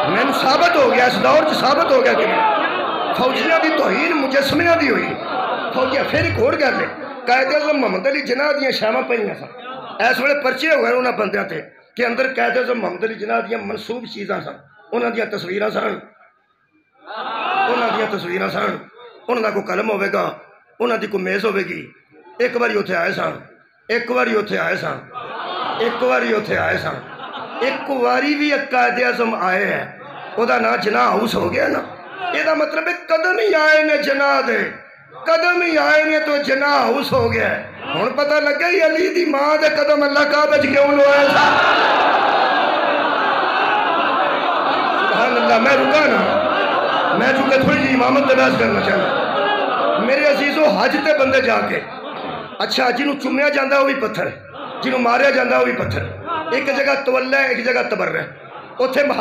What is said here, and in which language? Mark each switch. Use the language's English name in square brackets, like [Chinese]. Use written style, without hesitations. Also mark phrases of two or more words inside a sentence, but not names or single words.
[Punjabi] ہن ثابت ہو گیا، اس دور ثابت ہو گیا کہ فوجیاں دی توہین مجسمیاں دی ہوئی۔ فوجیاں پھر ایک اور گل ہے، قائد اعظم محمد علی جناح دیاں شاماں پئیاں سن، اس ویلے پرچے ہو گئے انہاں بندیاں تے کہ اندر قائد اعظم محمد علی جناح دیاں منسوب چیزاں سن، انہاں دیاں تصویراں سن، انہاں دا کوئی قلم ہوئے گا، انہاں دی کوئی میز ہوئے گی۔ ایک باری اتھے آئے سن، ایک باری بھی ایک قائد اعظم آئے ہیں، او دا نا جناح ہاؤس ہو گیا نا۔ یہ دا مطلب ہے قدم ہی آئے نے جناح دے، قدم ہی آئے نے تو جناح ہاؤس ہو گیا ہے۔ ہن پتہ لگا ہی علی دی ماں دے قدم اللہ کعبہ وچ کیوں لوائے سا۔ [Arabic] سبحان اللہ۔ [Punjabi] میں رکا نا، میں چونکہ تھوڑی جی امامت تے بحث کرنا چاہنا۔ میرے عزیزو حج تے بندے جا کے اچھا جنہوں چومیا جاندہ وہ بھی پتھر ہے، جنہوں ماریا جاندہ وہ بھی پتھر ہے، ایک جگہ تولہ ہے ایک جگہ تبرہ ہے، اتھے محبت